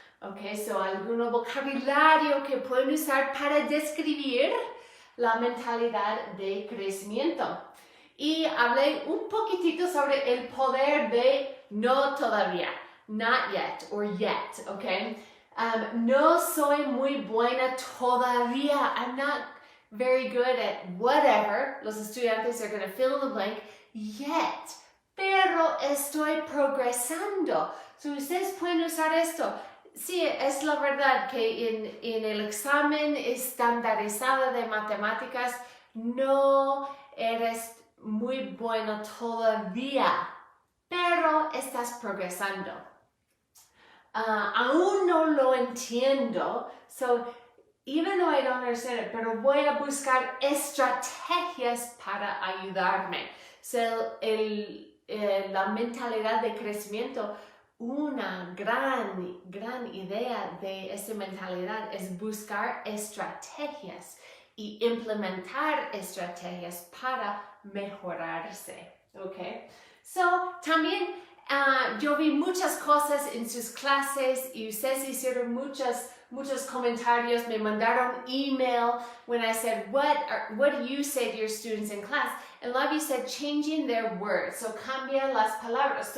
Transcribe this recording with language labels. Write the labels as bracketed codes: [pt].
[es] Okay, so algún vocabulario que pueden usar para describir la mentalidad de crecimiento. Y hablé un poquitito sobre el poder de no todavía, [en] not yet or yet, [es] okay? No soy muy buena todavía. [en] I'm not very good at whatever. [es] Los estudiantes [en] are going to fill in the blank yet. [es] Pero estoy progresando. So ustedes pueden usar esto. Sí, es la verdad que en el examen estandarizado de matemáticas no eres muy bueno todavía, pero estás progresando. Aún no lo entiendo, [en] so even though I don't understand it, [es] pero voy a buscar estrategias para ayudarme. So la mentalidad de crecimiento, una gran idea de esta mentalidad es buscar estrategias y implementar estrategias para mejorarse, ¿ok? So, también yo vi muchas cosas en sus clases y ustedes hicieron muchos comentarios, me mandaron email [en] when I said, what do you say to your students in class? And a lot of you said changing their words, so [es] cambia las palabras.